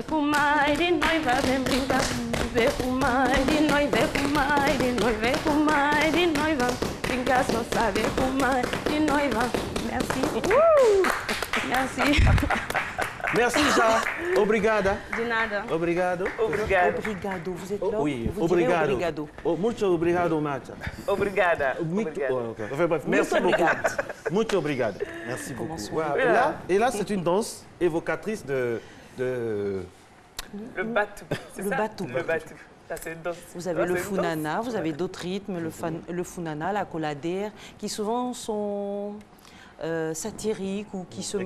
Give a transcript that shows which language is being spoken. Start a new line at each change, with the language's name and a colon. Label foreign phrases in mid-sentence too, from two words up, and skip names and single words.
Portuguese: Com mãe de noiva, vem brincar. Vem com mãe de noiva, com mãe de noiva, com mãe de noiva. Brincar, só sabe. Com mãe de noiva.
French: Merci. Merci. Merci,
Portuguese: Ja. Obrigada. De nada. Obrigado. Obrigado. Obrigado.
French: Vous êtes là? Oui, vous direz obrigado. obrigado.
Portuguese: Oh, muito obrigado, Mata. Obrigada.
French: Enfin, bref, merci beaucoup.
Portuguese: Muito obrigado.
French: Merci beaucoup. Voilà. Et là, c'est une danse évocatrice de... Le batou. Le batou. Le batou. Ça, c'est une danse. Vous avez le funana, vous avez d'autres rythmes, le funana, la coladère, qui souvent sont satiriques ou qui se moquent un peu.